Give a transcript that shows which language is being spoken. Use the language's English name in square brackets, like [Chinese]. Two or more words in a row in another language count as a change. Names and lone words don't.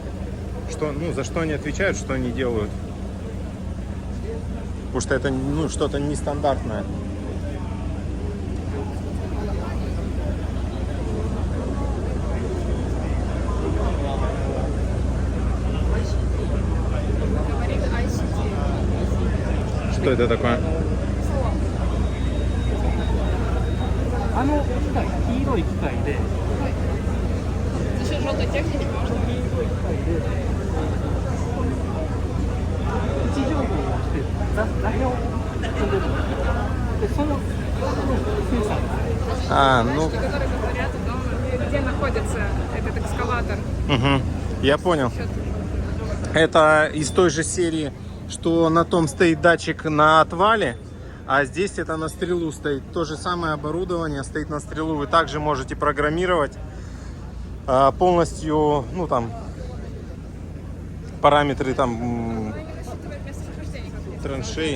[Russian] Что, ну, за что они отвечают, что они делают. Потому что это, ну, что-то нестандартное. Что это такое? [Japanese] あの機械、黄色い機械で、 [Russian] За счет желтой техники можно. [Japanese] 黄色い機械で、位置情報をして、座標を飛んでるんですよ。で、そのセンサーですね。 [Russian] А, ну, Датчики, которые говорят о том, где находится этот экскаватор. угу, я понял. Это из той же серии, что на том стоит датчик на отвале, а здесь это на стрелу стоит. То же самое оборудование стоит на стрелу. Вы также можете программировать полностью, ну там, параметры там траншей.